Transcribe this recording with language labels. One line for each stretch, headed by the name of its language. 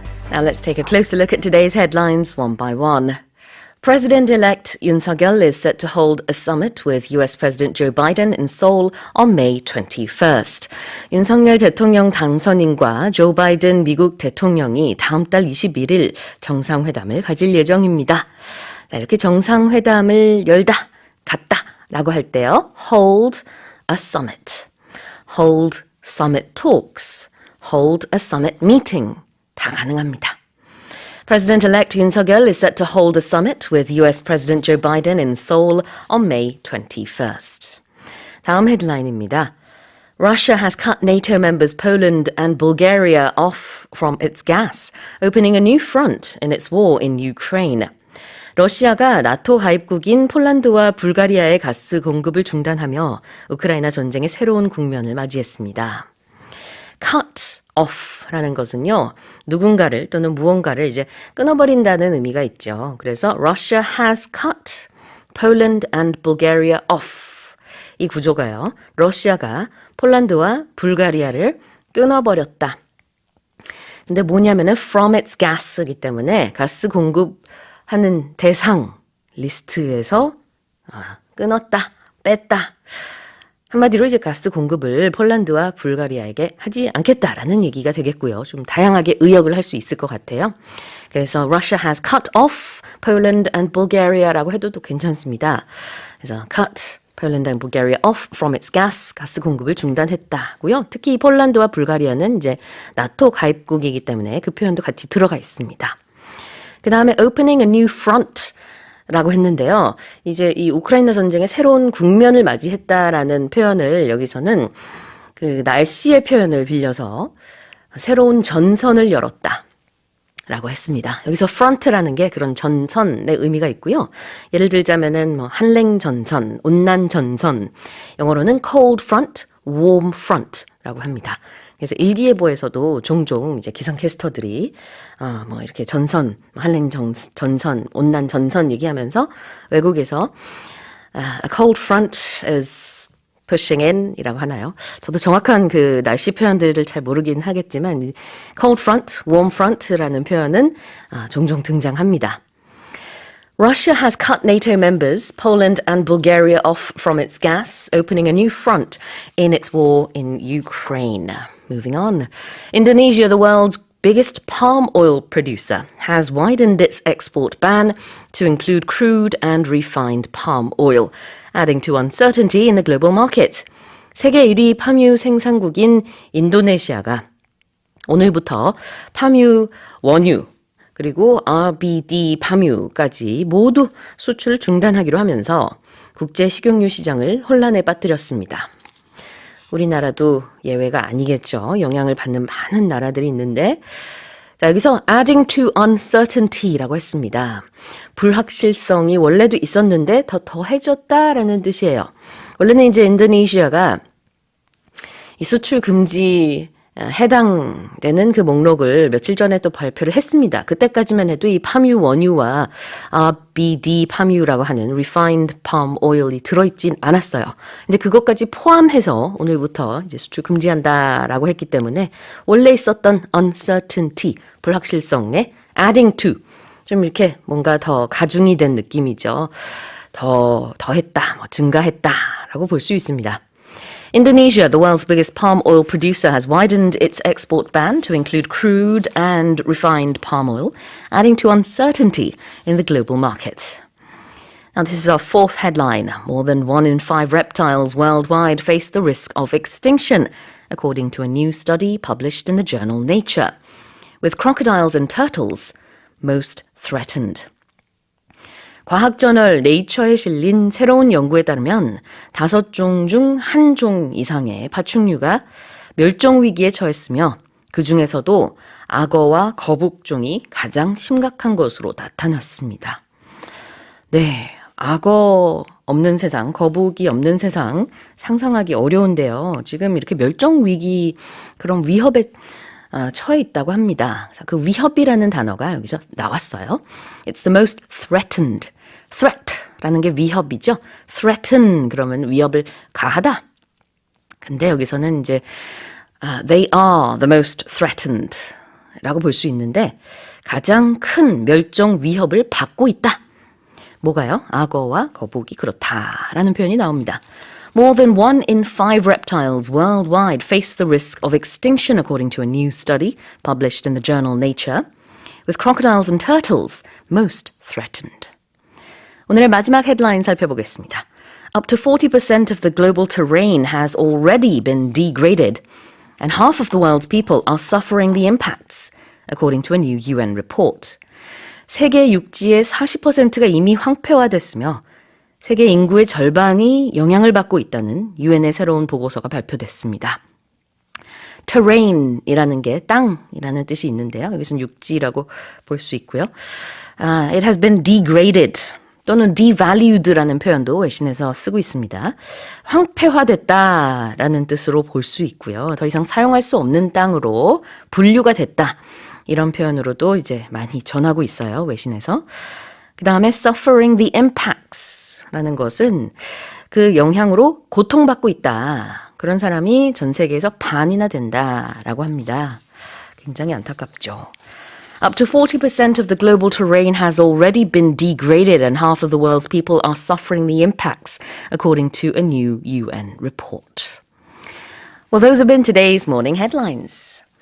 English: Now let's take a closer look at today's headlines one by one. President-elect Yoon Suk-yeol is set to hold a summit with US President Joe Biden in Seoul on May 21st.
Korean: 윤석열 대통령 당선인과 조 바이든 미국 대통령이 다음 달 21일 정상회담을 가질 예정입니다. 자, 이렇게 정상회담을 열다, 갖다 라고 할 때요.
English: hold a summit, hold summit talks, hold a summit meeting
Korean: 다 가능합니다.
English: President-elect Yoon Suk-yeol is set to hold a summit with US President Joe Biden in Seoul on May 21st.
Korean: 다음 헤드라인입니다.
English: Russia has cut NATO members Poland and Bulgaria off from its gas, opening a new front in its war in Ukraine.
Korean: 러시아가 나토 가입국인 폴란드와 불가리아의 가스 공급을 중단하며 우크라이나 전쟁의 새로운 국면을 맞이했습니다. cut off라는 것은요, 누군가를 또는 무언가를 이제 끊어버린다는 의미가 있죠. 그래서
English: Russia has cut Poland and Bulgaria off.
Korean: 이 구조가요, 러시아가 폴란드와 불가리아를 끊어버렸다. 근데 뭐냐면은
English: from its gas
Korean: 이기 때문에 가스 공급하는 대상 리스트에서 끊었다, 뺐다. 한마디로 이제 가스 공급을 폴란드와 불가리아에게 하지 않겠다라는 얘기가 되겠고요. 좀 다양하게 의역을 할 수 있을 것 같아요. 그래서
English: Russia has cut off Poland and Bulgaria
Korean: 라고 해도 또 괜찮습니다. 그래서
English: cut Poland and Bulgaria off from its gas,
Korean: 가스 공급을 중단했다고요. 특히 폴란드와 불가리아는 이제 나토 가입국이기 때문에 그 표현도 같이 들어가 있습니다. 그 다음에
English: opening a new front
Korean: 라고 했는데요. 이제 이 우크라이나 전쟁의 새로운 국면을 맞이했다라는 표현을 여기서는 그 날씨의 표현을 빌려서 새로운 전선을 열었다 라고 했습니다. 여기서 front라는 게 그런 전선의 의미가 있고요. 예를 들자면은 뭐 한랭 전선, 온난 전선, 영어로는
English: cold front, warm front
Korean: 라고 합니다. 그래서 일기예보에서도 종종 이제 기상캐스터들이 뭐 이렇게 전선, 한랭 전선, 온난 전선 얘기하면서 외국에서
English: a cold front is pushing in
Korean: 이라고 하나요? 저도 정확한 그 날씨 표현들을 잘 모르긴 하겠지만
English: cold front, warm front
Korean: 라는 표현은 종종 등장합니다.
English: Russia has cut NATO members Poland and Bulgaria off from its gas, opening a new front in its war in Ukraine. Moving on. Indonesia, the world's biggest palm oil producer, has widened its export ban to include crude and refined palm oil, adding to uncertainty in the global market.
Korean: 세계 1위 파뮤 생산국인 인도네시아가 오늘부터 파뮤 원유 그리고 RBD 파뮤까지 모두 수출 중단하기로 하면서 국제 식용유 시장을 혼란에 빠뜨렸습니다. 우리나라도 예외가 아니겠죠. 영향을 받는 많은 나라들이 있는데 자, 여기서
English: adding to uncertainty
Korean: 라고 했습니다. 불확실성이 원래도 있었는데 더 더해졌다라는 뜻이에요. 원래는 이제 인도네시아가 이 수출 금지 해당되는 그 목록을 며칠 전에 또 발표를 했습니다. 그때까지만 해도 이 파뮤 원유와 RBD 파뮤라고 하는
English: refined palm oil
Korean: 이 들어있진 않았어요. 근데 그것까지 포함해서 오늘부터 이제 수출 금지한다라고 했기 때문에 원래 있었던 uncertainty, 불확실성에
English: adding to,
Korean: 좀 이렇게 뭔가 더 가중이 된 느낌이죠. 더했다, 증가했다라고 볼 수 있습니다.
English: Indonesia, the world's biggest palm oil producer, has widened its export ban to include crude and refined palm oil, adding to uncertainty in the global market. Now, this is our fourth headline. More than 1 in 5 reptiles worldwide face the risk of extinction, according to a new study published in the journal Nature, with crocodiles and turtles most threatened.
Korean: 과학저널 네이처에 실린 새로운 연구에 따르면 5종 중 1종 이상의 파충류가 멸종 위기에 처했으며 그 중에서도 악어와 거북종이 가장 심각한 것으로 나타났습니다. 네, 악어 없는 세상, 거북이 없는 세상 상상하기 어려운데요. 지금 이렇게 멸종 위기 그런 위협에 처해 있다고 합니다. 그 위협이라는 단어가 여기서 나왔어요.
English: It's the most threatened.
Korean: threat라는 게 위협이죠. threaten 그러면 위협을 가하다. 근데 여기서는 이제
English: they are the most threatened
Korean: 라고 볼 수 있는데 가장 큰 멸종 위협을 받고 있다. 뭐가요? 악어와 거북이 그렇다라는 표현이 나옵니다.
English: More than 1 in 5 reptiles worldwide face the risk of extinction, according to a new study published in the journal Nature, with crocodiles and turtles most threatened.
Korean: 오늘의 마지막 헤드라인 살펴보겠습니다.
English: Up to 40% of the global terrain has already been degraded, and half of the world's people are suffering the impacts, according to a new UN report.
Korean: 세계 육지의 40%가 이미 황폐화됐으며 세계 인구의 절반이 영향을 받고 있다는 유엔의 새로운 보고서가 발표됐습니다. terrain이라는 게 땅이라는 뜻이 있는데요. 여기서는 육지라고 볼 수 있고요.
English: It has been degraded
Korean: 또는 devalued라는 표현도 외신에서 쓰고 있습니다. 황폐화됐다라는 뜻으로 볼 수 있고요. 더 이상 사용할 수 없는 땅으로 분류가 됐다. 이런 표현으로도 이제 많이 전하고 있어요. 외신에서. 그 다음에
English: suffering the impacts
Korean: 라는 것은 그 영향으로 고통받고 있다. 그런 사람이 전 세계에서 반이나 된다라고 합니다. 굉장히 안타깝죠.
English: Up to 40% of the global terrain has already been degraded and half of the world's people are suffering the impacts, according to a new UN report. Well, those have been today's morning headlines.